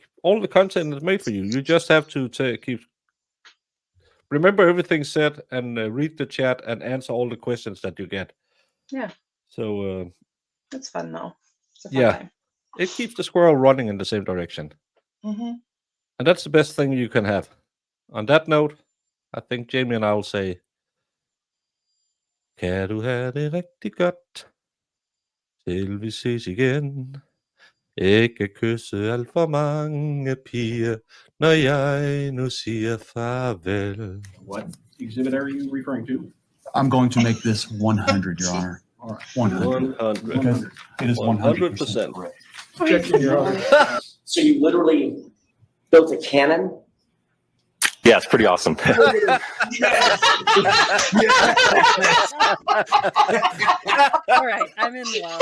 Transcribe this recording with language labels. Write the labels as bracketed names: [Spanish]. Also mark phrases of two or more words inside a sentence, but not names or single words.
[English] All the content is made for you. You just have to remember everything said and read the chat and answer all the questions that you get. Yeah, So it's fun though. It's a fun yeah, time. it keeps the squirrel running in the same direction, Mm-hmm. and that's the best thing you can have. On that note, I think Jamie and I will say, [Danish] kan du have det rigtig godt, til vi ses igen. Ikke kysse alt for mange piger, når jeg nu siger farvel. [English] What exhibit are you referring to? I'm going to make this 100, Your Honor. All right, 100. 100. Because it is 100% 100%. correct. Objection, Your Honor. So you literally built a cannon? Yeah, it's pretty awesome. All right, I'm in love.